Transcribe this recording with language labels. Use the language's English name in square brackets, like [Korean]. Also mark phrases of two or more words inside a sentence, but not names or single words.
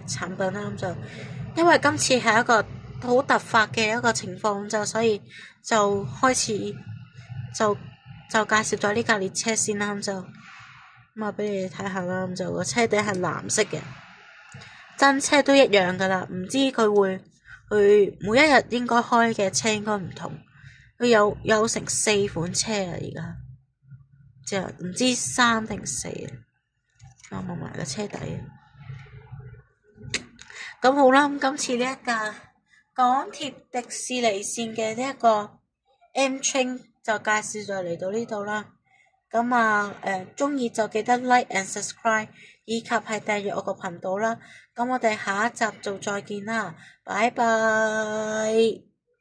[Cantonese] 產品啦，咁就因為今次係一個好突發嘅一個情況，就所以就開始就介紹咗呢架列車先啦，咁就俾你哋睇下啦，咁就個車頂係藍色嘅，真車都一樣噶啦，唔知佢每一日應該開嘅車應該唔同，佢有成4款車啊，而家即係唔知3定4啊，我望埋個車底。咁好啦，咁今次呢一架港鐵迪士尼線嘅呢一個 M Train 就介紹就嚟到呢度啦。咁鍾意就記得 [English] like and subscribe， [Cantonese] 以及係訂閱我個頻道啦。咁我哋下一集就再見啦，拜拜。